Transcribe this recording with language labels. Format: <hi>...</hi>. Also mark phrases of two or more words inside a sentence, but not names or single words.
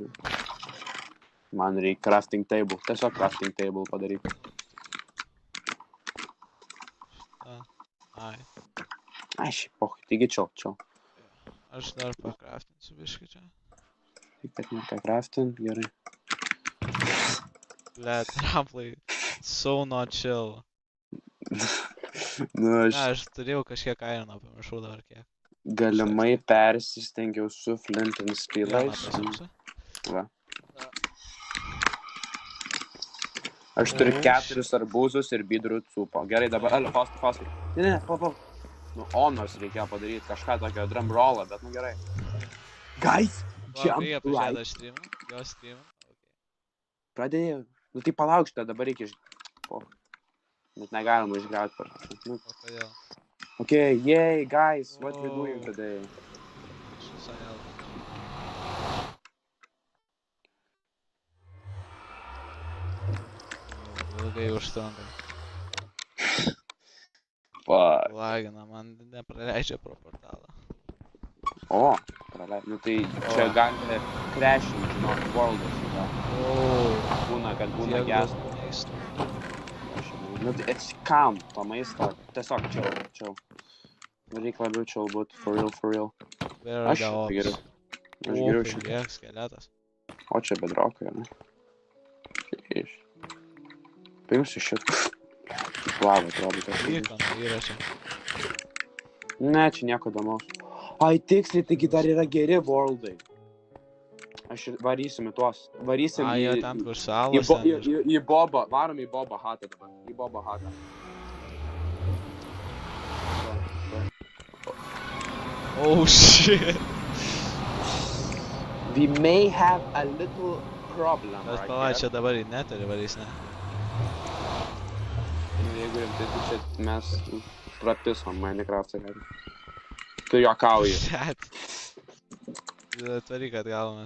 <lt>Man reikia</lt> <en>crafting table.</en> <lt>Tiesiog</lt> <en>crafting table</en> <lt>padaryti. Ai. Ai, šiaip, taigi čia. Aš dar pakraftinsiu biškį čia. Tik kad ne ką craftint, gerai. Blet, ramplai.</lt> <en>So not chill.</en> <lt>Nu, Aš turėjau kažkiek irono, pamiršau dabar kiek. Galimai persistengiau su</lt> <en>flint and steelais.</en> <lt>Va. Aš turiu 4 arbūzus ir bidrų cūpo. Gerai, dabar, fast. Ne, pa. Nu, nors reikėjo padaryti kažką tokio</lt> <en>drum rollą,</en> <lt>bet nu gerai.</lt> <en>Guys, jump right.</en> <lt>Jo streamą. Pradėjau. Nu tai palauk šitą, dabar reikia Net negalima išgauti per. O kodėl?</lt> <en>Okay, yay, guys, what we doing today?</en> <lt>Ilgai užtrunka. Fuck. Lagina, man nepraleidžia pro portalą. O, praleidžia. Nu tai čia gali crashing, žinok, worldas. Būna, kad būna gestų. Nu tai atsikam to maisto. Tiesiog chill. Reikia labiau chill būt,</lt> <en>for real.</en> <lt>Aš geriau. Aš geriau šitą. Skeletas. O čia bedrokai, ne? Paimsiu šitą. Lava, atrodo. Įkana yra čia. Ne, čia nieko įdomaus. Ai, tiksliai, taigi dar yra geri worldai. Aš varysim į tuos. Varysim į... Ai, ten kur salos. Į Bobą. Varom į Bobą hatą dabar. Į Bobą hatą.</lt> <en>Oh shit. We may have a little problem.</en> <lt>Tas pala, čia dabar į neturi varys, ne? Jeigu rimtai, tai čia mes prapisom Minecraft'ą. Tu juokauji. Šet. Atvaryk atgalomės.</lt>